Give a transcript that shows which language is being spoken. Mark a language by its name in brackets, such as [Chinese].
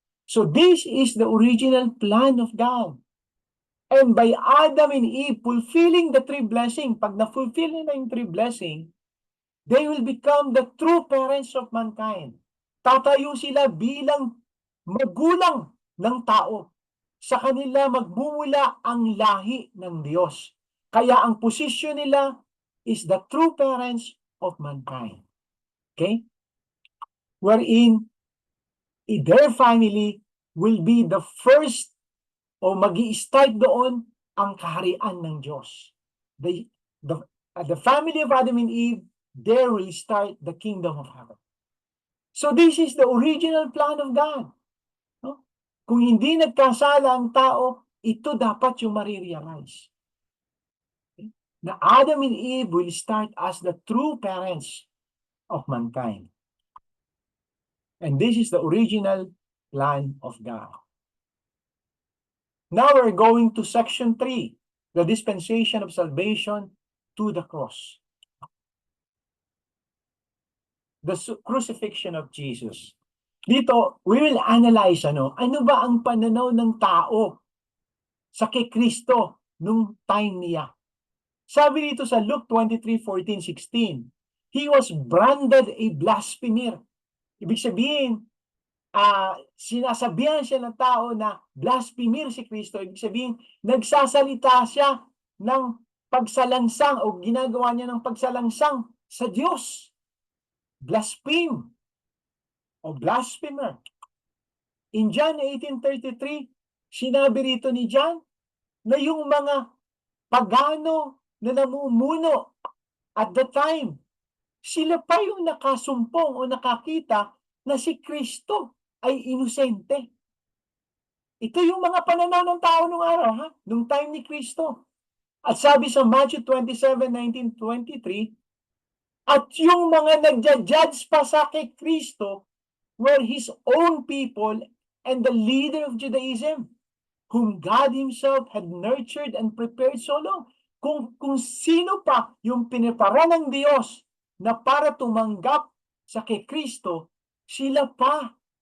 [English] So this is the original plan of God. And by Adam and Eve fulfilling the 3 blessings, [Filipino] pag na-fulfill nila yung 3 blessings, [English] they will become the true parents of mankind. [Filipino] Tatayo sila bilang magulang ng tao. Sa kanila magmumula ang lahi ng Diyos. Kaya ang posisyon nila [English] is the true parents of mankind. Okay? Wherein their family will be the first [Filipino] o magi-start doon ang kaharian ng Diyos. [English] The family of Adam and Eve, there will start the kingdom of heaven. So this is the original plan of God. No? [Filipino] Kung hindi nagkasala ang tao, ito dapat yung marirealize. [English] Okay? Na Adam and Eve will start as the true parents of mankind. And this is the original plan of God. Now we're going to section 3, the dispensation of salvation to the cross. The crucifixion of Jesus. [Filipino] Dito, [English] we will analyze [Filipino] ano ba ang pananaw ng tao sa kay Kristo nung time niya. Sabi dito sa [English] Luke 23:14-16, he was branded a blasphemer. [Filipino] Ibig sabihin, sinasabihan siya ng tao na blasphemer si Kristo. Ibig sabihin, nagsasalita siya ng pagsalangsang o ginagawa niya ng pagsalangsang sa Diyos. Blaspheme o blasphemer. In John 18:33, sinabi rito ni John na yung mga pagano na namumuno [English] at the time, [Filipino] sila pa yung nakasumpong o nakakita na si Kristo ay inosente. Ito yung mga pananaw ng tao nung araw, nung time ni Kristo. At sabi sa [English] Matthew 27:19-23, [Filipino] at yung mga nagja-judge pa sa kay Kristo [English] were his own people and the leader of Judaism, whom God himself had nurtured and prepared so long. [Filipino] Kung sino pa yung pinipara ng Diyos na para tumanggap sa kay Kristo, sila pa